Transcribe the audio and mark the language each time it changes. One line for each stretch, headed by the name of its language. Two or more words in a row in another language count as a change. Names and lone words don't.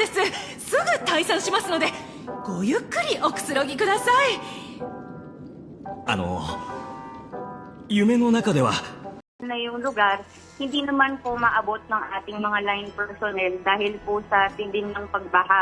Japanese: すぐ退散しますので、ごゆっくりおくつろぎください。夢の中では
Filipino: na yung lugar, hindi naman po maabot ng ating mga line personnel dahil po sa tindin ng pagbaha.